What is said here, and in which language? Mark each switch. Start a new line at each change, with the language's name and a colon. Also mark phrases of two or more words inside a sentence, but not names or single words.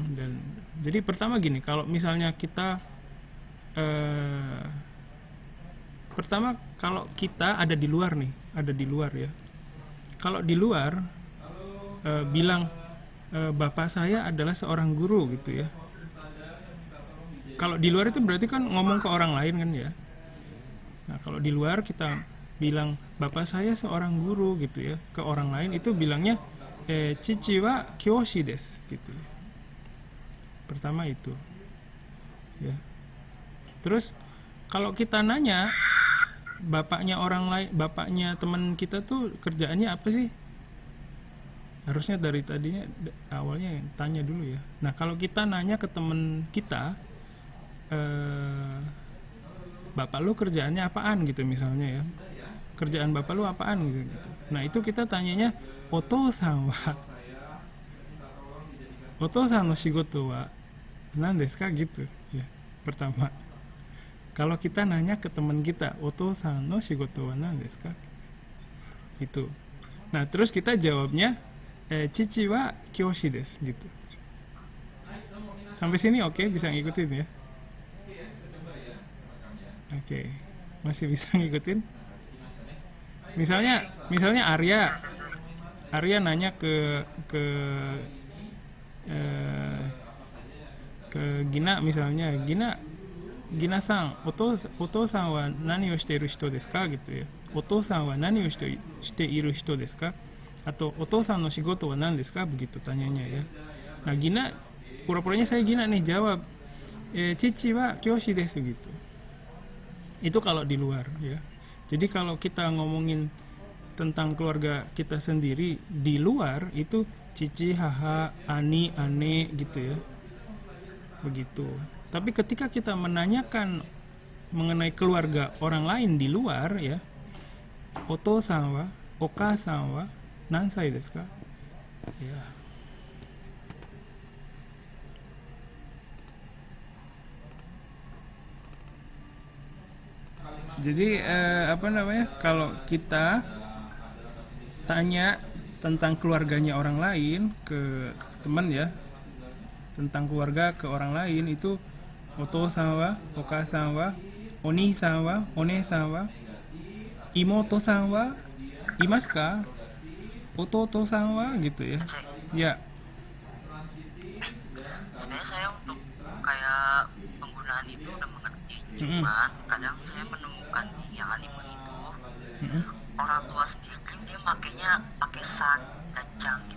Indonesian: Dan jadi pertama gini, kalau misalnya kita pertama kalau kita ada di luar ya, kalau di luar bilang bapak saya adalah seorang guru gitu ya, kalau di luar itu berarti kan ngomong ke orang lain kan ya. Nah, kalau di luar kita bilang bapak saya seorang guru gitu ya ke orang lain, itu bilangnya
Japanese: 父は教師です
Indonesian: gitu. Pertama itu. Ya. Terus kalau kita nanya bapaknya orang lain, bapaknya teman kita tuh kerjaannya apa sih? Harusnya dari tadinya awalnya tanya dulu ya. Nah, kalau kita nanya ke teman kita, bapak lu kerjaannya apaan gitu misalnya ya, kerjaan bapak lu apaan gitu. Nah, itu kita tanyanya
Japanese: お父さんの仕事は何ですか
Indonesian: gitu ya. Pertama, kalau kita nanya ke teman kita
Japanese: お父さんの仕事は何ですか
Indonesian: itu. Nah, terus kita jawabnya
Japanese: 父は教師です
Indonesian: gitu. Sampai sini oke, bisa ngikutin ya. Oke, masih bisa ngikutin. Misalnya Arya nanya ke Gina misalnya,
Japanese: ジーナさん、お父さんは何をしている人ですか
Indonesian: gitu ya.
Japanese: お父さんは何をしている人ですか? Atau お父さんの仕事は何ですか,
Indonesian: begitu tanyanya ya. Nah, Gina, pura-puranya saya Gina nih jawab
Japanese: 父は教師です
Indonesian: gitu. Itu kalau di luar ya. Jadi kalau kita ngomongin tentang keluarga kita sendiri di luar, itu
Japanese: 父、母、兄、姉
Indonesian: gitu ya. Begitu. Tapi ketika kita menanyakan mengenai keluarga orang lain di luar ya,
Japanese: お父さんは、お母さんは何歳ですか?
Indonesian: Ya. Jadi kalau kita tanya tentang keluarganya orang lain ke teman ya, tentang keluarga ke orang lain, itu
Japanese: お父さんは、お母さんは、お兄さんは、お姉さんは、妹さんはいますか、弟さんは
Indonesian: gitu ya. Ya. Sebenarnya saya untuk kayak penggunaan itu udah mengerti, cuma kadang saya menemukan di yang anime itu orang tua sendiri dia makainya pakai san dan cang gitu.